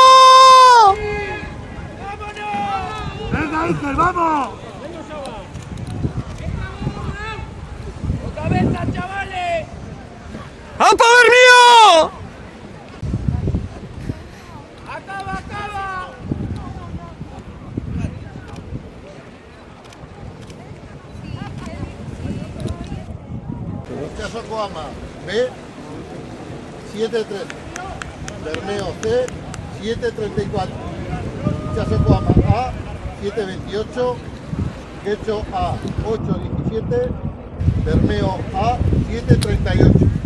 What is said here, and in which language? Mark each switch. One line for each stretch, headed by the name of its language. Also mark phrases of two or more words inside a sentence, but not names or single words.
Spanish: ¡Venga, Ike, vamos! ¡Otra vez, chavales! ¡Apa, Bermeo! ¡Acaba, acaba! Itxaso Koama B 7.3, Bermeo C 7.34, Itxaso Koama A 7.28, Getxo A 8.17, Bermeo A 7.38.